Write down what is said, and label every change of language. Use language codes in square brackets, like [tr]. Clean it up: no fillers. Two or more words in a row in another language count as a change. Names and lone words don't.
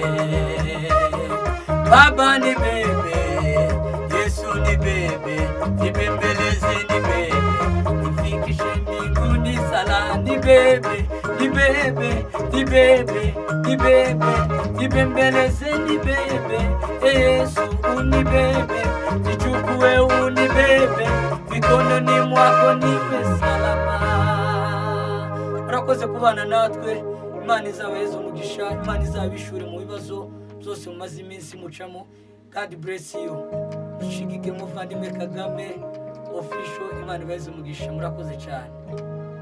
[sw] Baba nibebe, Yesu nibebe, nibembeleze nibebe, nifikishe mbinguni sala. Nibebe, nibebe, nibebe, nibebe, nibembeleze nibebe. Yesu unibebe, nichukue unibebe, mikononi mwako niwe salama. [rw] Urakoze kubana natwe. Imana izabaheze umugisha, Imana izabishure mu bibazo byose mumaze iminsi mucamo. [en] God bless you. [rw] Mushigike muvandimwe Kagame official. Imana ibaheze umugisha. Murakoze cyane.